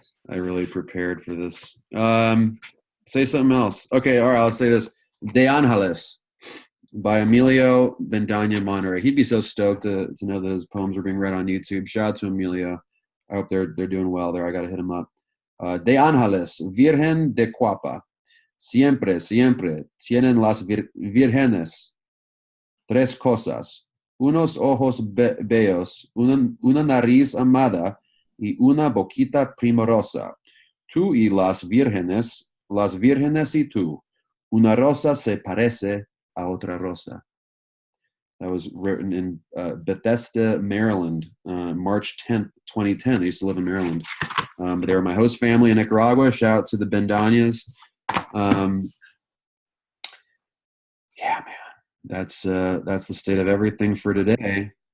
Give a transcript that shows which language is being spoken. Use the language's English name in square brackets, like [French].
[English] I really prepared for this. Say something else. Okay, all right, I'll say this. De Angeles by Emilio Bendaña Monterrey. He'd be so stoked to know that his poems are being read on YouTube. Shout out to Emilio. I hope they're doing well there. I got to hit him up. [Spanish] De Angeles, Virgen de Cuapa. Siempre, siempre tienen las vírgenes tres cosas: unos ojos bellos, una nariz amada y una boquita primorosa. Tú y las vírgenes y tú. Una rosa se parece a otra rosa. [English] That was written in Bethesda, Maryland, March 10th, 2010. They used to live in Maryland. But they were my host family in Nicaragua. Shout out to the Bendañas. Yeah, man. That's the state of everything for today.